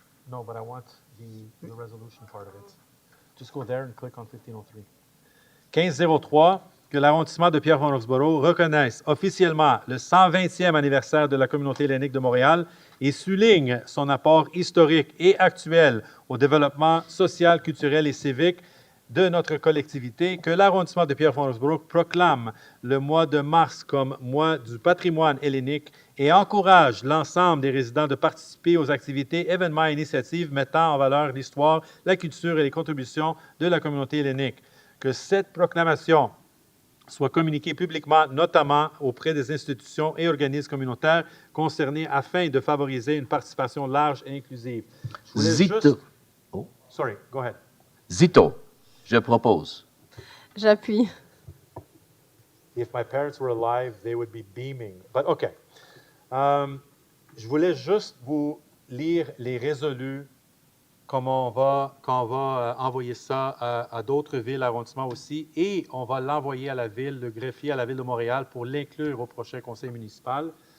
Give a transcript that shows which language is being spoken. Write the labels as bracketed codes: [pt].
[en] No, but I want the resolution part of it. Just go there and click on 1503. [fr] 1503, que l'arrondissement de Pierrefonds-Roxboro reconnaisse officiellement le 120e anniversaire de la communauté hellénique de Montréal et souligne son apport historique et actuel au développement social, culturel et civique de notre collectivité, que l'arrondissement de Pierrefonds-Roxboro proclame le mois de mars comme mois du patrimoine hellénique et encourage l'ensemble des résidents de participer aux activités, événements et initiatives mettant en valeur l'histoire, la culture et les contributions de la communauté hellénique. Que cette proclamation soit communiquée publiquement, notamment auprès des institutions et organismes communautaires concernés afin de favoriser une participation large et inclusive. [el] Zito. [en] Sorry, go ahead. [fr] Zito. Je propose. J'appuie. [en] If my parents were alive, they would be beaming. But okay. [fr] Je voulais juste vous lire les résolus, comment on va envoyer ça à d'autres villes, arrondissements aussi, et on va l'envoyer à la ville, le greffier à la ville de Montréal pour l'inclure au prochain conseil municipal.